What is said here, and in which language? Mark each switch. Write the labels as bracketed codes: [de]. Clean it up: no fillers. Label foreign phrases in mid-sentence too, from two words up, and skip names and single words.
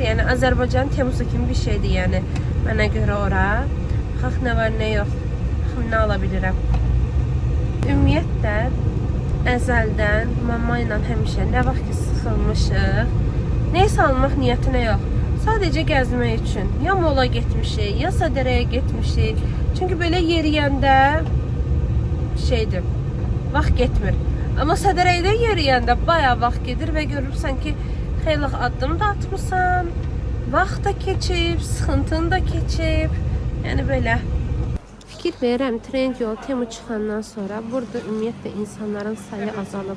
[az] Yəni Azərbaycan Temusu kimi bir şeydir, yəni mənə görə ora. Baxaq nə var, nə yox. Baxım nə ala bilirəm. Ümumiyyətlə əzəldən mama ilə həmişə nə vaxt ki sıxılmışıq, neysə almaq niyyətinə yox. [tr] Sadece gezmek için. [az] Ya mola gitmişik, ya Sədərəyə gitmişik. Çünkü böyle yeriyəndə şeydir, vaxt getmir. Ama Sədərəyədə yeriyəndə bayağı vaxt gedir ve görürsən ki, xeyli addım da atmışsan, vaxt da keçib, sıxıntın da keçib. Yəni belə. Fikir verirəm, Trendyol, Temu çıxandan sonra burada ümumiyyətlə insanların sayı azalıb.